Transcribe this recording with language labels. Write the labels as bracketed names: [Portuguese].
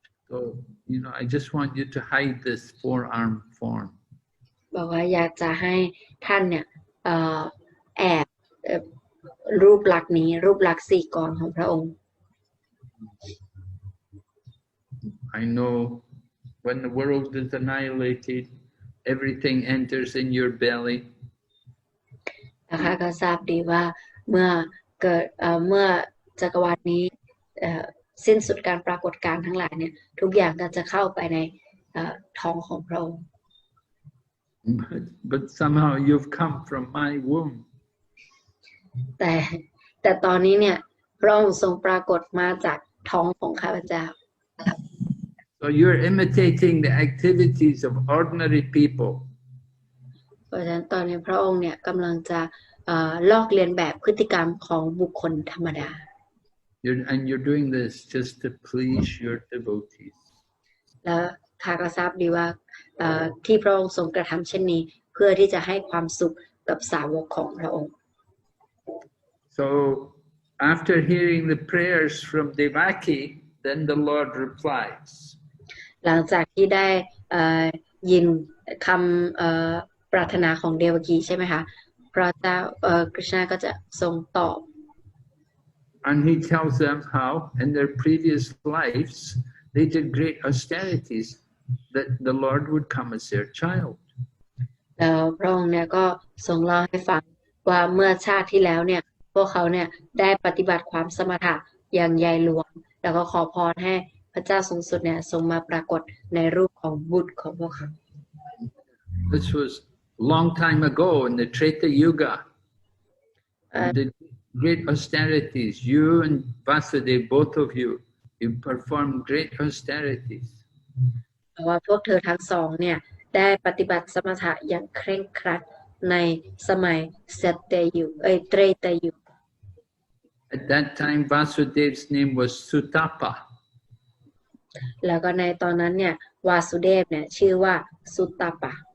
[English] So, I just want you to hide this 4-arm form. [Thai] บอกว่าอยากจะให้ท่านเนี่ยแอบรูปลักษณ์นี้รูปลักษณ์4 กรของพระองค์ [English] I know when the world is annihilated, everything enters in your belly. [Thai] นะคะก็ทราบดีว่าเมื่อจักรวาลนี้สิ้นสุดการปรากฏการณ์ทั้งหลายเนี่ยทุกอย่างก็จะเข้าไปในท้องของพระองค์ [English] But somehow you've come from my womb. [Thai] แต่ตอนนี้เนี่ยพระองค์ทรงปรากฏมาจากท้องของข้าพเจ้า [English] So you're imitating the activities of ordinary people. [Thai] เพราะฉะนั้นตอนนี้พระองค์เนี่ยกำลังจะลอกเลียนแบบพฤติกรรมของบุคคลธรรมดา [English] And you're doing this just to please your devotees. [Thai] และข้าก็ทราบดีว่าที่พระองค์ทรงกระทำเช่นนี้เพื่อที่จะให้ความสุขกับสาวกของพระองค์ [English] So after hearing the prayers from Devaki, then the Lord replies. [Thai] หลังจากที่ได้ยินคำปรารถนาของเดวกีใช่ไหมคะพระเจ้าคริชนาก็จะทรงตอบ [English] And he tells them how in their previous lives they did great austerities that the Lord would come as their child. [Thai] แล้วพระองค์เนี่ยก็ทรงเล่าให้ฟังว่าเมื่อชาติที่แล้วเนี่ยพวกเขาเนี่ยได้ปฏิบัติความสมถะอย่างใหญ่หลวงแล้วก็ขอพรให้พระเจ้าสูงสุดเนี่ยทรงมาปรากฏในรูปของบุตรของพวกเขา [English] This was long time ago in the Treta Yuga. And did great austerities. You and Vasudev, both of you, you performed great austerities. [Thai] เพราะว่าพวกเธอทั้งสองเนี่ยได้ปฏิบัติสมถะอย่างเคร่งครัดในสมัยเตรตยุค [English] At that time, Vasudev's name was Sutapa. [Thai] แล้วก็ในตอนนั้นเนี่ยวาสุเดฟเนี่ยชื่อว่าสุตตปะ